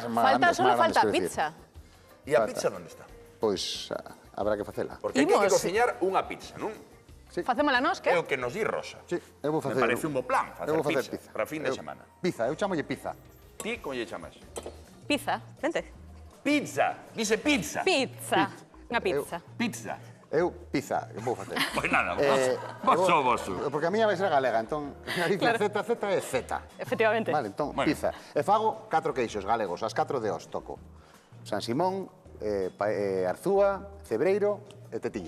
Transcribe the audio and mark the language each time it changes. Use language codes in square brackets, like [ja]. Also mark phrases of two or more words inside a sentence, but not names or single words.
[gl] Solo falta quero dicir. pizza. E a pizza onde está? Pois habrá que facela. Porque hai que Imos. cociñar unha pizza, non? Facémola nós, que? É o que nos di Rosa. Sí, eu vou facer. Me parece un bo plan, facer eu vou facer pizza para fin de semana. Pizza, eu chamolle pizza. Ti, como lle chamas? Pizza. Vente. Pizza, dice pizza. Pizza. Unha pizza. Pizza. Eu pizza, que vou facer. Pois nada, vosso. Porque a miña vai ser galega, entón, Galicia, Claro. Z é Z. Efectivamente. Vale, entón, Bueno. pizza. E fago 4 queixos galegos, as 4 de os toco. San Simón, Arzúa, Cebreiro e Tetilla.